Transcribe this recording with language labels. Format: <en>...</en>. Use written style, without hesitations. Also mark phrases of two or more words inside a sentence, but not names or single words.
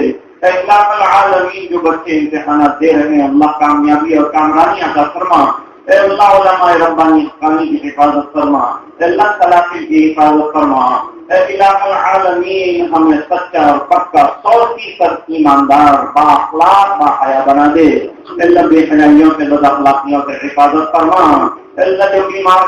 <ur>اے الہ العالمین، جو بچے امتحانات دے رہے ہیں اللہ کامیابی اور کامرانی عطا فرما، اے اللہ علماء ربانی حقانی کی حفاظت فرما، اے اللہ سلاطین کی حفاظت فرما، اے الہ العالمین ہمیں سچا اور پکا 100% ایماندار با اخلاق با حیا بنا دے، اے اللہ بے حیائیوں سے بد اخلاقیوں سے حفاظت فرما، اے اللہ جو بیمار</ur>